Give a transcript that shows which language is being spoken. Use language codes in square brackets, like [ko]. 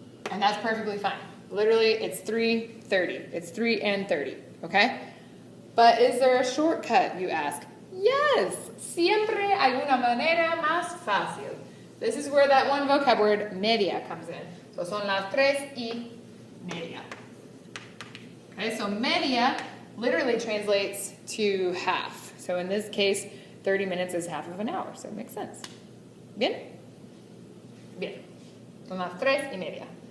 [en] And that's perfectly fine. Literally, it's 3:30. It's 3 and 30, okay? But is there a shortcut, you ask? [es] Yes, siempre hay una manera más fácil. [en] This is where that one vocab word, media, comes in. So son las 3:30. Okay, so media literally translates to half. So in this case, 30 minutes is half of an hour, so it makes sense. [es] Bien? Bien. Son las 3:30.